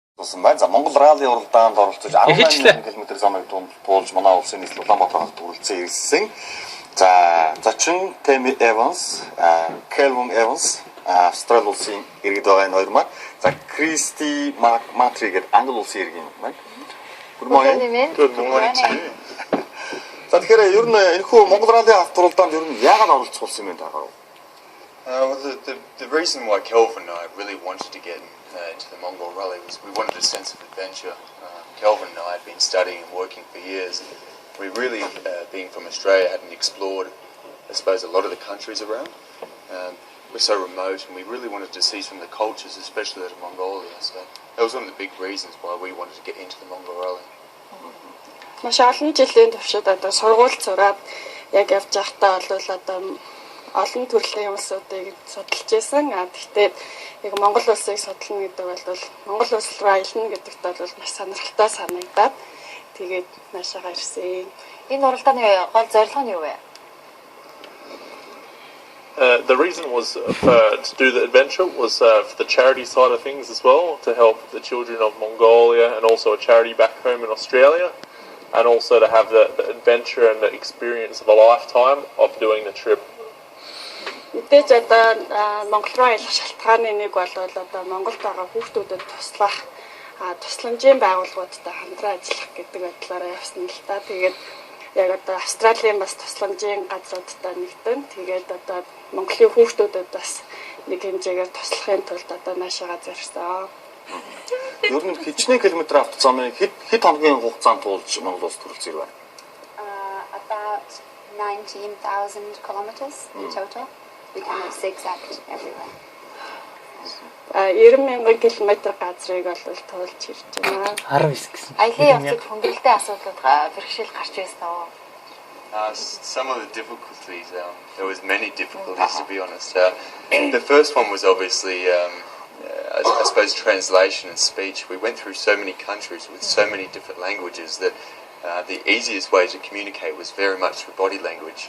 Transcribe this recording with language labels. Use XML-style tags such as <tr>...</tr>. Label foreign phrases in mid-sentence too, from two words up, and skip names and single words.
<mn>болсон байна. За Mongol Rally уралдаанд оролцож 18 км замыг туулж манай улсын нийслэл Улаанбаатараас хүрэлцэн ирсэн. За чин Tim Evans, Kelvin Evans, Австрали улсын иргэд байгаа энэ хоёр маань. За Christy Matri гэдэг англи улсын иргэн юм байна.</mn> <en>Good morning. Good morning.</en> <mn>За тэгэхээр ер нь энэхүү Mongol Rally авторолдонд ер нь яагаад оролцох болсон юм бэ та?</mn> <en>Well, the reason why Kelvin and I really wanted to get into the Mongol Rally was we wanted a sense of adventure. Kelvin and I had been studying and working for years. We really, being from Australia, hadn't explored, I suppose, a lot of the countries around. We're so remote, and we really wanted to see some of the cultures, especially that of Mongolia. So that was one of the big reasons why we wanted to get into the Mongol Rally.</en> <mn>Маш олон жилийн туршид одоо сургууль зураад яг явж байхдаа бол одоо олон төрлийн улсуудыг судалж байсан. Гэхдээ яг Монгол улсыг судална гэдэг бол Монгол улс руу аялна гэдэгт бол маш сонирхолтой санагдаад тэгээд наашаага ирсэн. Энэ уралдааны гол зорилго нь юу вэ?</mn> <en>The reason was to do the adventure was for the charity side of things as well, to help the children of Mongolia and also a charity back home in Australia, and also to have the adventure and the experience of a lifetime of doing the trip.</en> <mn>Мэдээж одоо Монгол руу аялах шалтгааны нэг бол одоо Монголд байгаа хүүхдүүдэд туслах тусламжийн байгууллагуудтай хамтран ажиллах гэдэг байдлаараа явсан л та. Тэгээд яг одоо Австралийн бас тусламжийн газруудтай нэгдэн. Тэгээд одоо Монголын хүүхдүүдэд бас нэг хэмжээгээр туслахын тулд одоо наашаага зорьсон. Ер нь хичнээн километр автозамыг хэд хоногийн хугацаанд туулж Монгол улс төрөлцөөр байна?</mn> <en>About 19,000 kilometers in total. We cannot zigzag everywhere.</en> <mn>90,000 км газрыг бол туулж ирж байна. 19 гэсэн. Аялын явцад хүндрэлтэй асуудлууд бэрхшээл гарч байсан.</mn> <en>Some of the difficulties, there was many difficulties to be honest. The first one was obviously, I suppose, translation and speech. We went through so many countries with so many different languages that the easiest way to communicate was very much through body language.</en>